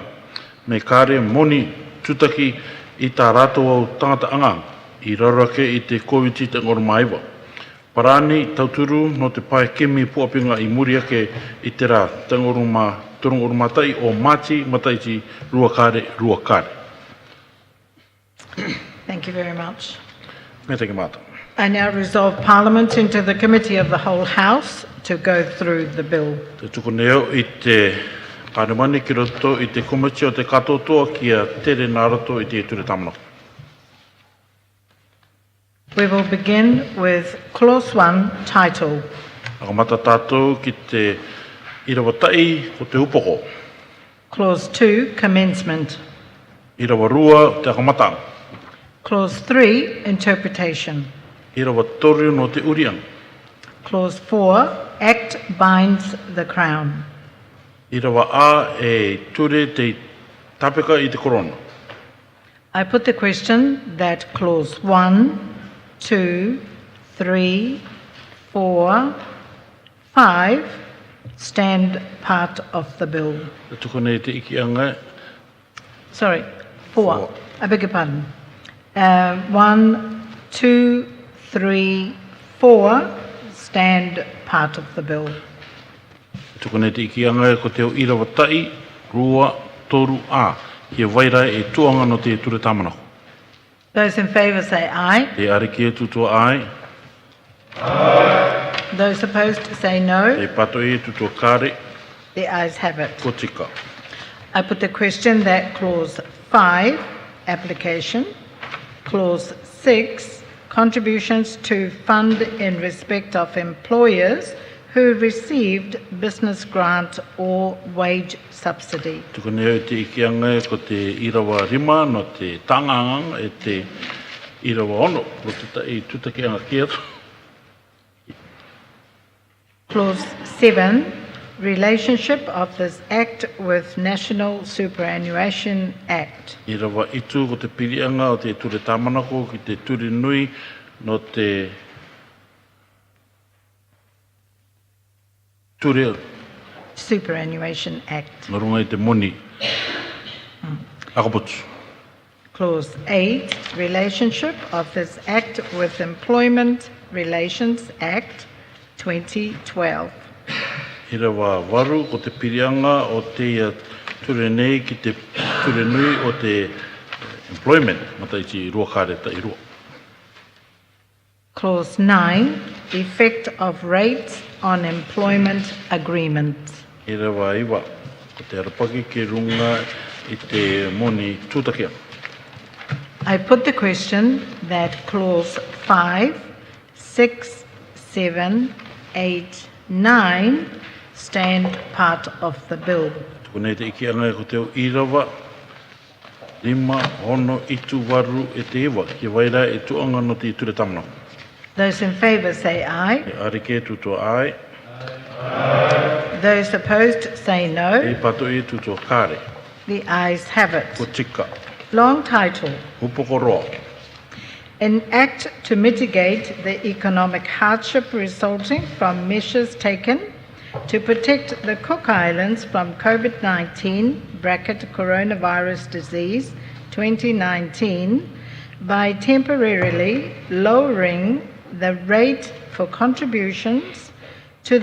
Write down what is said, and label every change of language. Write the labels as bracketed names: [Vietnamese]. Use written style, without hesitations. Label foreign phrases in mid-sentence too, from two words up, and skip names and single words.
[Rarotongan] Me kāre moni tutaki I tā rātou au tangata anganga. I rarake I te COVID I te ngoru maiwa. Parani tauturu no te pae kimi puapinga I muri ake I te rā turunga urumatai o mati mataiti ruakare. [English] Thank you very much. [Rarotongan] Me te ki mata. [English] I now resolve Parliament into the Committee of the Whole House to go through the bill. [Rarotongan] Te tuku neo I te pāremani ki roto I te komiti o te katotoa ki a tere nā roto I te ture tamanako. [English] We will begin with Clause 1, Title. [Rarotongan] Aka mata tātou ki te irawatai o te upoko. [English] Clause 2, Commencement. [Rarotongan] Irawarua te akamatanga. [English] Clause 3, Interpretation. [Rarotongan] Irawatoru no te urianga. [English] Clause 4, Act binds the Crown. [Rarotongan] Irawa a e ture te tapeka I te korona. [English] I put the question that Clause 1, 2, 3, 4, 5 stand part of the bill. [Rarotongan] Te tuku nei te ikianga. [English] Sorry, 4. I beg your pardon. 1, 2, 3, 4 stand part of the bill. [Rarotongan] Tukone te ikianga ko te o irawa tai, rua, toru, a. Kia waira e tuanga no te ture tamanako. [English] Those in favour say aye. [Rarotongan] Te ariki e tutua ai, [English] Those opposed say no. [Rarotongan] te pato e tutua kare, [English] The ayes have it. [Rarotongan] ko tika. [English] I put the question that clause 5, application, clause 6, contributions to fund in respect of employers who received business grant or wage subsidy. [Rarotongan] Tukone e te ikianga e ko te irawa rima no te tangangang e te irawa ono. Ko te tai tutake anga kia. [English] Clause 7, relationship of this act with National Superannuation Act. [Rarotongan] Irawa itu ko te pirianga o te ture tamanako ki te ture nui no te ture [English] Superannuation Act. [Rarotongan] no runga i te moni. Akaputu. [English] Clause 8, relationship of this act with Employment Relations Act 2012. [Rarotongan] Irawa waru ko te pirianga o te ture nei ki te ture nui o te employment. Mata i rua kare ta i rua. [English] Clause 9, effect of rates on employment agreements. [Rarotongan] Irawa iwa ko te arapaki ke runga i te moni tūtakea. [English] I put the question that clause 5, 6, 7, 8, 9 stand part of the bill. [Rarotongan] Tukone te ikianga ko te o irawa, lima, hono, itu, waru e te iwa. Ki waira e tuanga no te ture tamana. [English] Those in favour say aye. [Rarotongan] E arike tutua ai, [English] Those opposed say [Rarotongan] e [English] no. [Rarotongan] pato e tutua kare. [English] The ayes have [Rarotongan] Ko [English] it. [Rarotongan] tika, [English] Long title. [Rarotongan] upoko roa. [English] An act to mitigate the economic hardship resulting from measures taken to protect the Cook Islands from COVID-19 coronavirus disease 2019 by temporarily lowering the rate for contributions to